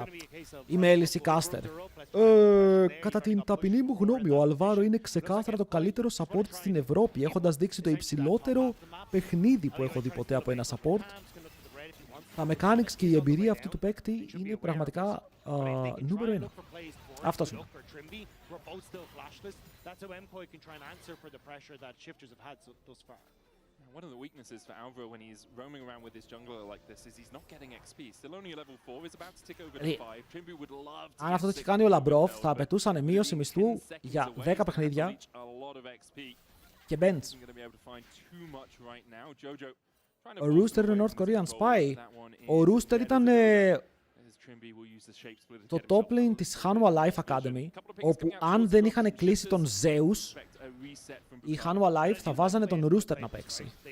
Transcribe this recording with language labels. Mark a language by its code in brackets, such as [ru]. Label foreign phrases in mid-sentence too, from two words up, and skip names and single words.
[el] Είμαι LEC caster. Κατά την ταπεινή μου γνώμη, ο Αλβάρο είναι ξεκάθαρα το καλύτερο support στην Ευρώπη, έχοντας δείξει το υψηλότερο παιχνίδι που έχω δει ποτέ από ένα support. Τα mechanics και η εμπειρία αυτού του παίκτη είναι πραγματικά νούμερο 1. Αυτός είναι. [en] One of the weaknesses for Alvaro when he's roaming around with his jungler like this is he's not getting XP. Still only a level 4, he's about to tick over to 5. Trimby would love to. [el] Αν αυτό το είχε κάνει ο Λαμπρόφ, θα απαιτούσαν μείωση μισθού για 10 παιχνίδια και bench. Ο Rooster είναι [en] North Korean Spy. [el] Ο Rooster ήταν το [en] top lane [el] της Hanwha Life Academy, όπου αν δεν είχαν κλείσει τον Zeus, οι Hanwha Life θα βάζανε τον Rooster να παίξει.